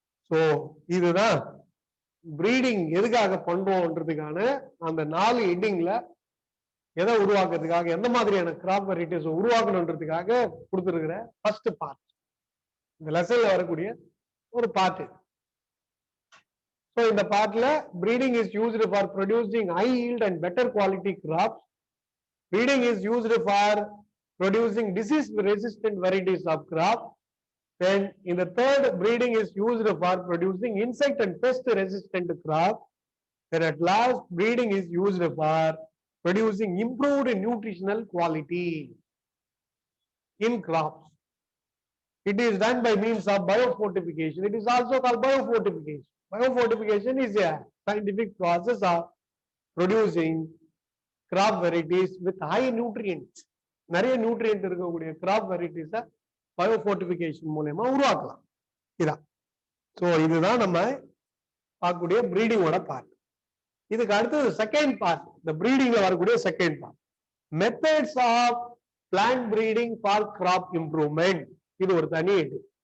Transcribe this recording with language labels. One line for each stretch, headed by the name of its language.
Tamil: So இதுதான் breeding எதுக்காக பண்றோம்ன்றதுக்கான அந்த 4 ஹெட்டிங்ல எதை உருவாக்குறதுக்காக, எந்த மாதிரியான கிராப் வெரைட்டிஸ் உருவாக்கணுன்றதுக்காக கொடுத்துருக்கிற ஃபர்ஸ்ட் பார்ட், இந்த லெசன்ல வரக்கூடிய ஒரு பார்ட்.
English: so
Tamil: இந்த பார்ட்ல
English: Breeding is used for producing high yield and better quality crops. Breeding is used for producing disease resistant varieties of crop. Then in the third, breeding is used for producing insect and pest resistant crop. Then at last, breeding is used for producing improved nutritional quality in crops. It is done by means of biofortification. It is also called biofortification. Biofortification is a scientific process of producing crop varieties with high nutrients.
Tamil: நிறைய nutrient இருக்கக்கூடிய graph வெரைட்டிஸ பயோஃபோர்டிஃபிகேஷன் மூலமா உருவாக்கலாம். இதான். So இதுதான் நம்ம பார்க்கக்கூடிய பிரீடிங்கோட part. இதுக்கு அடுத்தது செகண்ட் பார்ட், இந்த பிரீடிங்ல வரக்கூடிய second part, methods of plant breeding for graph improvement. இது ஒரு தனி இது.